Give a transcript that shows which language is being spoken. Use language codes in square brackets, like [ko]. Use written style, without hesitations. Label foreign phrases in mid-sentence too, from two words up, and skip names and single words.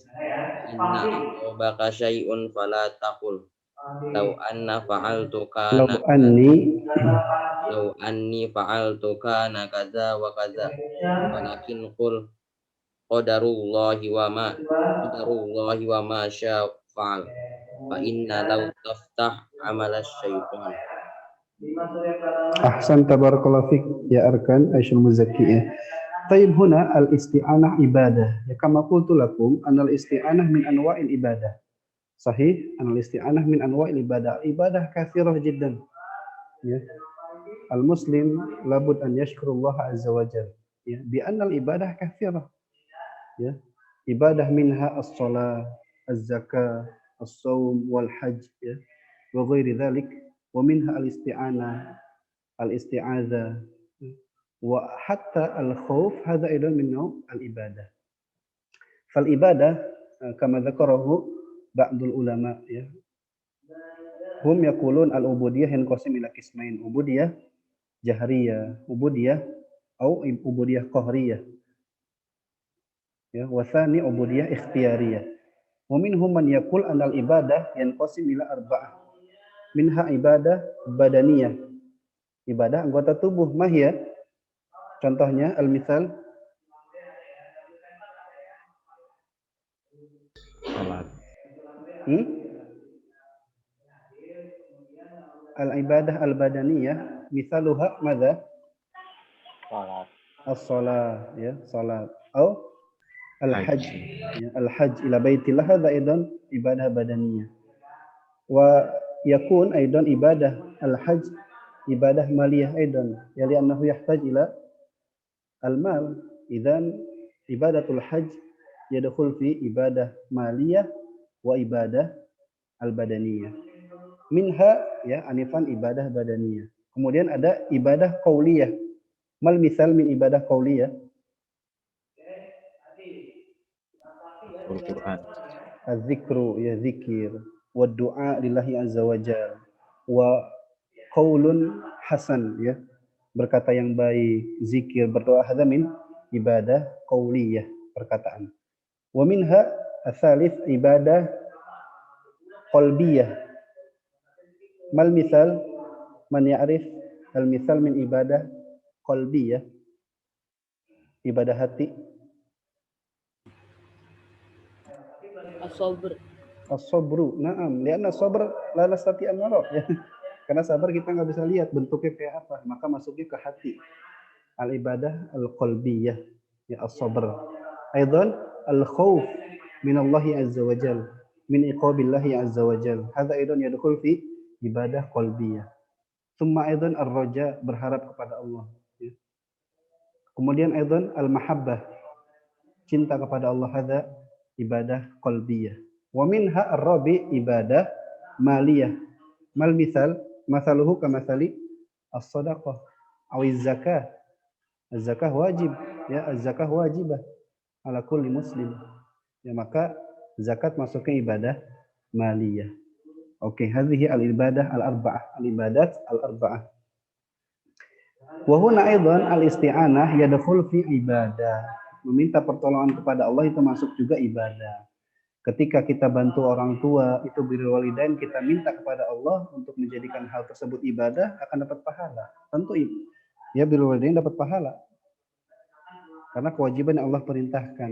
[ar] إن أصابك شيء فلا تقل لو أني فعلت كان كذا وكذا ولكن قل قدر الله وما شاء فعل فإن لو تفتح عمل الشيطان. أحسن، تبارك الله فيك يا أركان عائشة المزكية. طيب هنا الاستعانة عبادة. يا كما قلت لكم أن الاستعانة من أنواع العبادة. صحيح، أن الاستعانة من أنواع العبادة. عبادة كثيرة جدا. يا. المسلم لا بد أن يشكر الله عز وجل. يا، بأن العبادة كثيرة. يا. عبادة منها الصلاة، الزكاة، الصوم والحج يا. وغير ذلك. ومنها الاستعانة، الاستعاذة، وحتى الخوف, هذا أيضا من نوع العبادة. فالعبادة كما ذكره بعض العلماء يا. هم يقولون العبودية ينقسم إلى قسمين، عبودية جهرية، عبودية أو عبودية قهرية. يا، والثاني عبودية اختيارية. ومنهم من يقول أن العبادة ينقسم إلى أربعة. منها عبادة بدنية, [id] ibadah anggota tubuh. Mahya, contohnya al-misal salat. [ar] العبادة البدنية مثالها ماذا? [id] Salat. [ar] الصلاة يا, [id] salat. Atau [ar] الحج يا، الحج إلى بيت الله، هذا أيضا عبادة بدنية. ويكون أيضا عبادة الحج عبادة مالية أيضا، يا لأنه يحتاج إلى المال. إذن عبادة الحج يدخل في عبادة مالية وعبادة البدنية. منها يا آنفا عبادة بدنية. [id] Kemudian ada [ar] عبادة قولية. ما المثال من عبادة قولية? Al-Quran. الذكر يا ذكر. ودعاء لله عز وجل، وقول حسن يا, [id] berkata yang baik, zikir, berdoa, [ar] هذا من عبادة قولية, [id] perkataan. [ar] ومنها الثالث عبادة قلبية. ما المثال من يعرف المثال من عبادة قلبية, [id] ibadah hati. [ar] As-sabr. الصبر، نعم، لأن الصبر لا نستطيع أن نرى. [id] Karena sabar kita nggak bisa lihat bentuknya kayak apa, maka masuknya ke hati. [ar] العبادة القلبية, يا الصبر. أيضا الخوف من الله عز وجل، من عقاب الله عز وجل. هذا أيضا يدخل في عبادة قلبية. ثم أيضا الرجاء, [id] berharap kepada Allah. Kemudian [ar] أيضا المحبة, [id] cinta kepada Allah. [ar] هذا عبادة قلبية. ومنها الرابع عبادة مالية. ما المثال، مثاله كمثل الصدقة أو الزكاة. الزكاة واجب، يا، الزكاة واجبة على كل مسلم. [id] Ya, maka zakat masuknya [ar] عبادة مالية. [id] Oke, [ar] هذه العبادة الأربعة، العبادات الأربعة. وهنا أيضا الاستعانة يدخل في عبادة. [id] Meminta pertolongan kepada Allah itu masuk juga ibadah. Ketika kita bantu orang tua, itu [ar] بر الوالدين, [id] kita minta kepada Allah untuk menjadikan hal tersebut ibadah, akan dapat pahala. Tentu ya, [ar] بر الوالدين [id] dapat pahala. Karena kewajiban yang Allah perintahkan.